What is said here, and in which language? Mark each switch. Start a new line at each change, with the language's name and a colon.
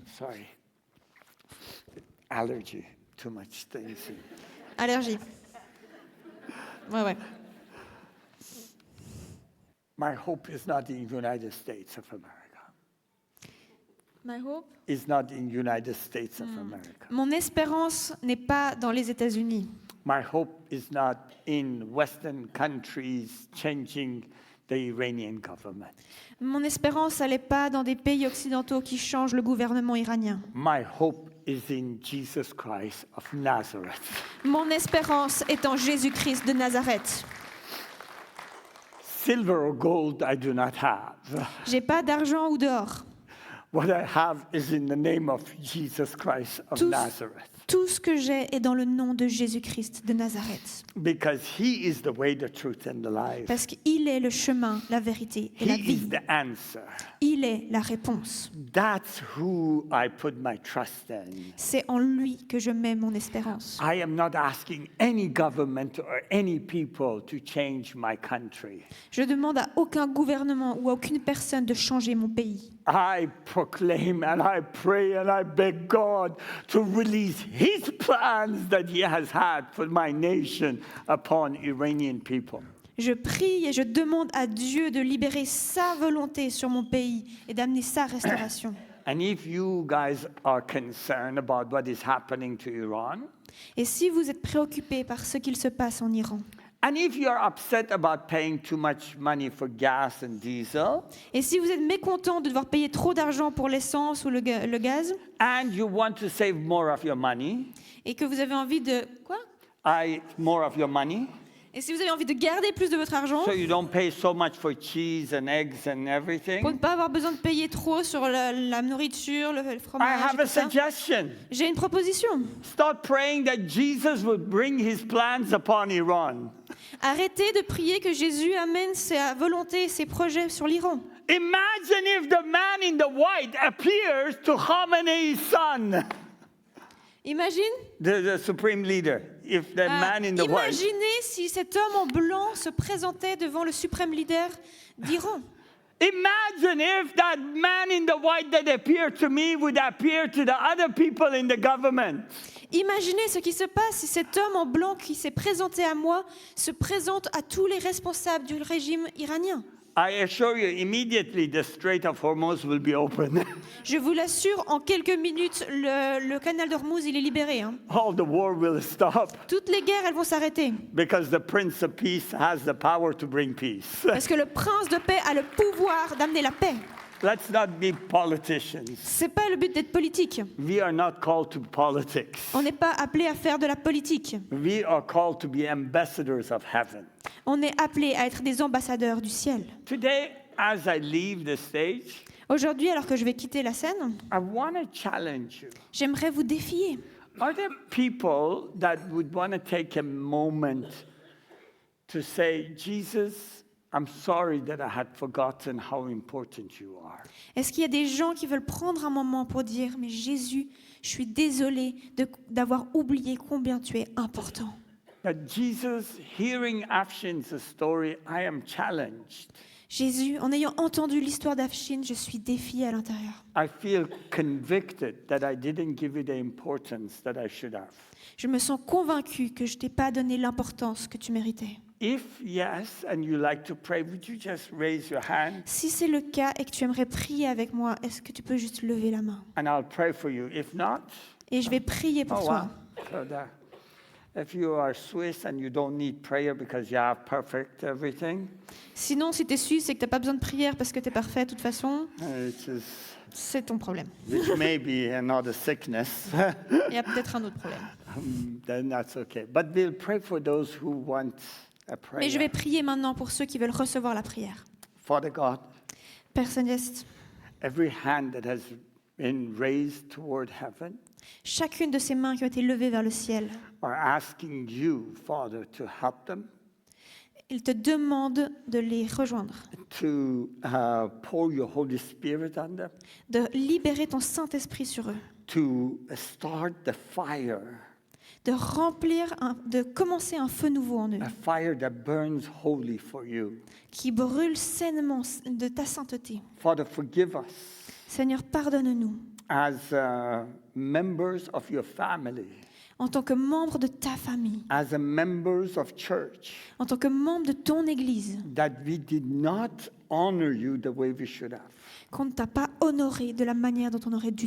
English: sorry, allergy, too much things.
French: allergie. Ouais.
English: My hope is not in United States of America. My hope. It's not in United States of America.
French: Mon espérance n'est pas dans les États-Unis.
English: My hope is not in Western countries changing the Iranian government.
French: Mon espérance, elle n'est pas dans des pays occidentaux qui changent le gouvernement iranien.
English: My hope is in Jesus Christ of Nazareth.
French: Mon espérance est en Jésus-Christ de Nazareth.
English: Silver or gold I do not have.
French: J'ai pas d'argent ou d'or.
English: What I have is in the name of Jesus Christ of
French: Tout,
English: Nazareth.
French: tout ce que j'ai est dans le nom de Jésus-Christ de Nazareth.
English: Because he is the way, the truth, and the life.
French: Parce qu'il est le chemin, la vérité et la
English: He is
French: vie.
English: the answer.
French: Il est la réponse.
English: That's who I put my trust in.
French: C'est en lui que je mets mon espérance.
English: I am not asking any government or any people to change my country.
French: Je demande à aucun gouvernement ou à aucune personne de changer mon pays.
English: I proclaim and I pray and I beg God to release his plans that he has had for my nation upon Iranian people.
French: Je prie et je demande à Dieu de libérer sa volonté sur mon pays et d'amener sa restauration.
English: And if you guys are concerned about what is happening to Iran,
French: Et si vous êtes préoccupés par ce qu'il se passe en Iran,
English: and if you are upset about paying too much money for gas and diesel,
French: et si vous êtes mécontent de devoir payer trop d'argent pour l'essence ou le gaz,
English: and you want to save more of your money,
French: et que vous avez envie de... Quoi?
English: more of your money,
French: Et si vous avez envie de garder plus de votre argent,
English: so you don't pay so much for cheese and eggs and
French: pour
English: everything,
French: ne pas avoir besoin de payer trop sur la nourriture, le
English: I
French: fromage,
English: have
French: et
English: a
French: tout ça,
English: suggestion.
French: j'ai une proposition.
English: Start praying that Jesus would bring his plans upon Iran.
French: Arrêtez de prier que Jésus amène sa volonté et ses projets sur l'Iran.
English: Imagine if the man in the white appears to Khamenei's son,
French: Imagine,
English: the supreme leader. If the man in the white.
French: imaginez si cet homme en blanc se présentait devant le suprême leader d'Iran.
English: Imagine if that man in the white that appeared to me would appear to the other people in the government.
French: Imaginez ce qui se passe si cet homme en blanc qui s'est présenté à moi se présente à tous les responsables du régime iranien.
English: I assure you, immediately the Strait of Hormuz will be open.
French: Je vous l'assure, en quelques minutes, le canal d'Ormuz, il est libéré. Hein.
English: All the war will stop
French: Toutes les guerres, elles vont s'arrêter.
English: because the Prince of Peace has the power to bring peace.
French: Parce que le prince de paix a le pouvoir d'amener la paix.
English: Let's not be politicians.
French: C'est pas le but d'être politique.
English: We are not called to politics.
French: On n'est pas appelé à faire de la politique.
English: We are called to be ambassadors of heaven.
French: On est appelé à être des ambassadeurs du ciel.
English: Today, as I leave the stage,
French: Aujourd'hui, alors que je vais quitter la scène,
English: I want to challenge you.
French: j'aimerais vous défier.
English: Are there people that would want to take a moment to say, Jesus, I'm sorry that I had forgotten how important you are.
French: Est-ce qu'il y a des gens qui veulent prendre un moment pour dire « Mais Jésus, je suis désolé d'avoir oublié combien tu es important.
English: That Jesus, hearing Afshin's story, I am challenged.
French: Jésus, en ayant entendu l'histoire d'Afshin, je suis défiée à l'intérieur.
English: I feel convicted that I didn't give it the importance that I should have.
French: Je me sens convaincue que je ne t'ai pas donné l'importance que tu méritais.
English: If yes, and you like to pray, would you just raise your hand
French: Si c'est le cas et que tu aimerais prier avec moi, est-ce que tu peux juste lever la main?
English: and I'll pray for you. If not,
French: Et je vais prier pour toi.
English: So that if you are Swiss and you don't need prayer because you have perfect everything,
French: Sinon, si tu es suisse et que tu n'as pas besoin de prière parce que tu es parfait de toute façon,
English: which is
French: c'est ton problème.
English: which may be another sickness,
French: Il y a peut-être un autre problème.
English: then that's okay. But we'll pray for those who want a prayer.
French: Mais je vais prier maintenant pour ceux qui veulent recevoir la prière.
English: Father God,
French: Père Céleste,
English: every hand that has been raised toward heaven
French: chacune de ces mains qui ont été levées vers le ciel,
English: are asking you, Father, to help them,
French: il te demande de les rejoindre,
English: to pour your Holy Spirit on them,
French: de libérer ton Saint-Esprit sur eux,
English: to start the fire,
French: de de commencer un feu nouveau en eux,
English: a fire that burns holy for you.
French: qui brûle sainement de ta sainteté.
English: Father, forgive us
French: Seigneur, pardonne-nous
English: as members of your family,
French: en tant que membres de ta famille,
English: as members of church,
French: en tant que membres de ton Église,
English: that we did not honor you the way we should have.
French: qu'on ne t'a pas honoré de la manière dont on aurait dû